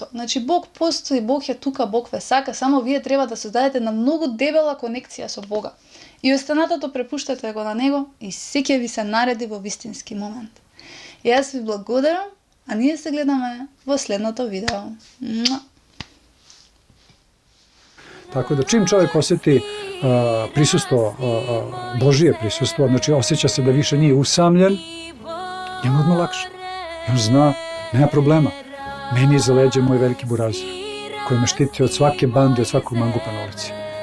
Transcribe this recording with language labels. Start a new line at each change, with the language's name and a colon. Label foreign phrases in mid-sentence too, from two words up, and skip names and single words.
Macedonian: Значи Бог постои, Бог е тука, Бог ве сака, само вие треба да создадете на многу дебела конекција со Бога. И останатото препуштате го на Него и се ќе ви се нареди во вистински момент. И јас ви благодарам, а ние се гледаме во следното видео.
Serbian: Tako da čim čovjek osjeti prisustvo, Božije prisustvo, znači osjeća se da više nije usamljen, njemu odmah lakše. I on zna, nema problema. Meni je za leđe moj veliki burazir, koji me štiti od svake bande, od svakog mangupa na ulici.